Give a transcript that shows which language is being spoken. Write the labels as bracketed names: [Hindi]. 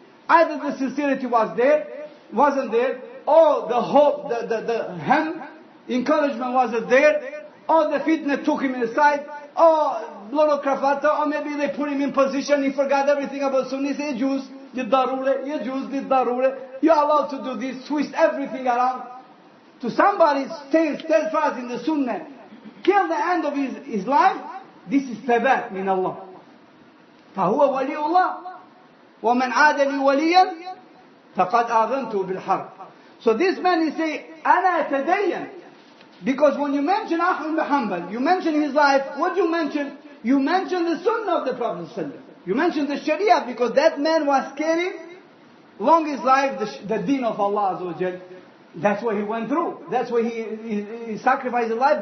[English] Either the sincerity wasn't there, or the hope, the encouragement wasn't there, or the fitna took him aside, or little kafata, or maybe they put him in position, he forgot everything about Sunni, say, Yajuz, Darure, you're allowed to do this, twist everything around. To somebody stay steadfast in the Sunnah, till the end of his life, this is thabat min Allah. [Arabic] فهو ولي الله ومن عاد لي وليا فقد آذنته بالحرب. [English] So this man, he say, [Arabic] أنا أتدين. [English] Because when you mention Ahmad bin Hanbal, you mention his life, what do you mention? You mention the sunnah of the Prophet ﷺ. You mention the Sharia, because that man was carrying, long his life, the deen of Allah Azza wa Jal. That's what he went through. That's why he sacrificed his life.